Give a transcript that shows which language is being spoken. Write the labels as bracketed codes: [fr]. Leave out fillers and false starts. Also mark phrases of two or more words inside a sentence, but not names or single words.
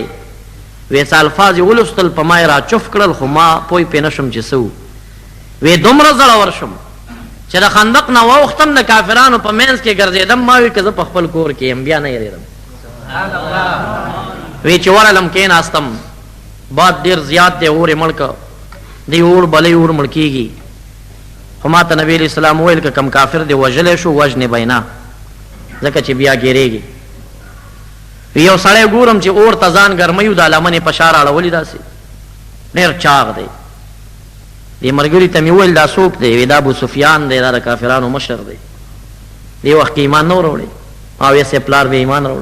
[ps] وی څه الفاظ یې ولوستل، په ما یې را چف کړل خو ما پوی پې نه شم چې څه و. وی دومره زړور شم چې د خندق نه واوښتم، د کافرانو په منځ کې ګرځېدم، ما وی که زه په خپل کور کې یم بیا نه یېرېدم. وی چې ورغلم کېناستم، باد ډېر زیات دی، اور یې مړ که، دی اور بلی اور مړ کېږي. خو ما ته نبی [ar] علیہ السلام [ps] وویل که کم کافر دی وژلی شو وژنې به یې نه، ځکه چې بیا ګیرېږي. یو سړی ګورم چې اور ته ځان ګرموي، دا لمن یې په شا راړولي، داسې ډېر چاغ دی. دې ملګري ته مې وویل دا څوک دی؟ وی دا ابو سفیان دی، دا د کافرانو مشر دی، دې وخت کې ایمان نه و راوړی، ما وی سې پلار به ایمان راوړی.